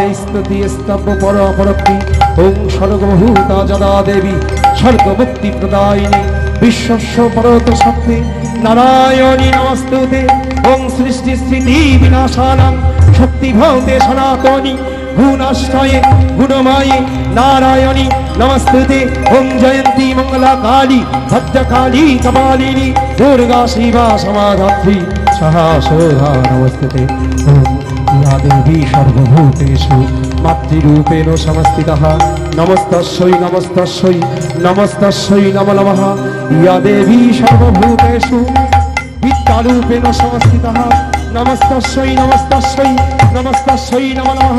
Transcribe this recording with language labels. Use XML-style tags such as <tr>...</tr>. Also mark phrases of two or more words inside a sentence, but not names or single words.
<sa>স্তুতি স্তব্য পর পরক্তি ওং স্বর্গভূতা যদা দেবী স্বর্গমুক্তি প্রদায়িনী বিশ্বস্য পরত শক্তি নারায়ণী নমস্তুতে ওং সৃষ্টি স্থিতি বিনাশানাং শক্তি ভৌতে সনাতনী গুণাশ্রয়ে গুণময়ে নারায়ণী নমস্তুতে ওং জয়ন্তী মঙ্গলা কালী ভদ্রকালী কপালিনী দুর্গা শিবা সমাধাত্রী সহাসোধা নমস্তুতে ওং या देवी सर्वभूतेषु मातृरूपेण संस्थितः नमस्तस्यै नमस्तस्यै नमस्तस्यै नमो नमः। या देवी सर्वभूतेषु विद्यारूपेण संस्थितः नमस्तस्यै नमस्तस्यै नमस्तस्यै नमो नमः।</sa>